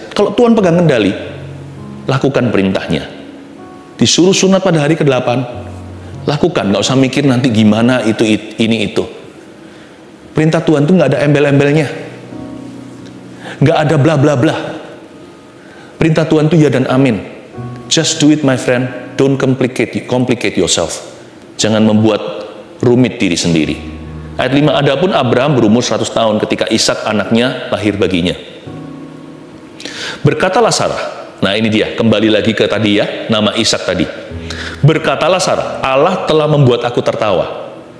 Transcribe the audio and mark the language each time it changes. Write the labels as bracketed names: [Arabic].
[Indonesian] Kalau Tuhan pegang kendali, lakukan perintahnya. Disuruh sunat pada hari ke-8, lakukan. Nggak usah mikir nanti gimana ini itu. Perintah Tuhan tuh nggak ada embel-embelnya. Nggak ada bla bla bla. Perintah Tuhan tuh ya dan amin. [English] Just do it my friend. Don't complicate yourself. [Indonesian] Jangan membuat rumit diri sendiri. Ayat 5, adapun Abraham berumur 100 tahun ketika Ishak anaknya lahir baginya. Berkatalah Sarah. Nah ini dia, kembali lagi ke tadi ya, nama Ishak tadi. Berkatalah Sarah, Allah telah membuat aku tertawa.